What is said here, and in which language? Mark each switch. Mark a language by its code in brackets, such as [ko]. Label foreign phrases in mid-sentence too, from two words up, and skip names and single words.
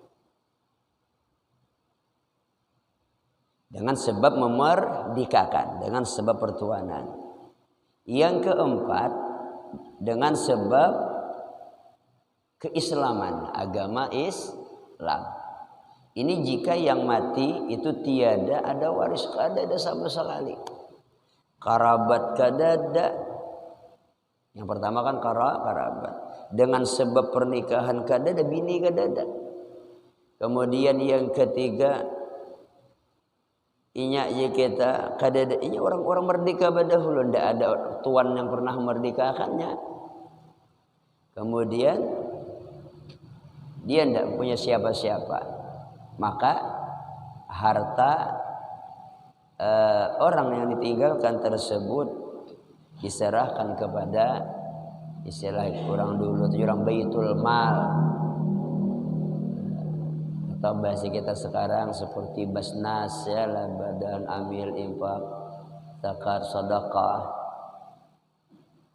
[id] Dengan sebab memerdekakan, dengan sebab pertuanan. Yang keempat, dengan sebab keislaman, agama Islam. Ini jika yang mati itu tiada ada waris, [bjn] kada ada sama sekali. Karabat kada ada. [id] Yang pertama kan karabat. [bjn] Dengan sebab pernikahan kada ada, bini kada ada. [id] Kemudian yang ketiga, inya kita kada ada, inya orang-orang merdeka dahulu, ndak ada tuan yang pernah merdekakannya. Kemudian dia ndak punya siapa-siapa, maka harta orang yang ditinggalkan tersebut diserahkan kepada istilah orang dulu itu orang baitul mal, atau bahasa kita sekarang seperti basnas ya lah, badan amil infak zakat sedekah.